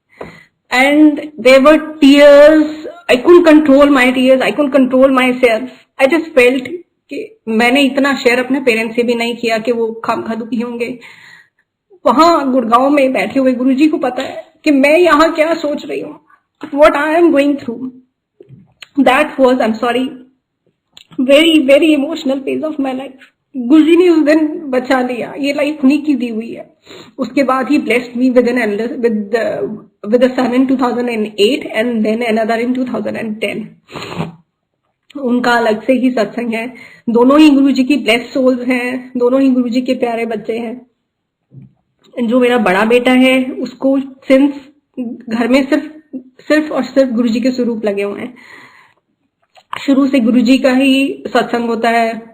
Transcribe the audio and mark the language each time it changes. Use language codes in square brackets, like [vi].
[en] And there were tears, I couldn't control my tears, I couldn't control my self. I just felt [hi] कि मैंने इतना share अपने parents से भी नहीं किया कि वो खामखा दुखी होंगे। वहां गुड़गांव में बैठे हुए गुरुजी को पता है कि मैं यहाँ क्या सोच रही हूँ, [en] what I am going through. That was, I'm sorry, very very emotional phase of my life. [hi] गुरुजी ने उस दिन बचा लिया, ये लाइफ उन्हीं की दी हुई है। उसके बाद ही [en] blessed me with an elder, with a son in 2008 and then another in 2010. [hi] उनका अलग से ही सत्संग है। दोनों ही गुरुजी की ब्लेस्ड सोल्स हैं, दोनों ही गुरुजी के प्यारे बच्चे हैं। जो मेरा बड़ा बेटा है उसको सिंस घर में सिर्फ और सिर्फ गुरुजी के स्वरूप लगे हुए हैं, शुरू से गुरुजी का ही सत्संग होता है।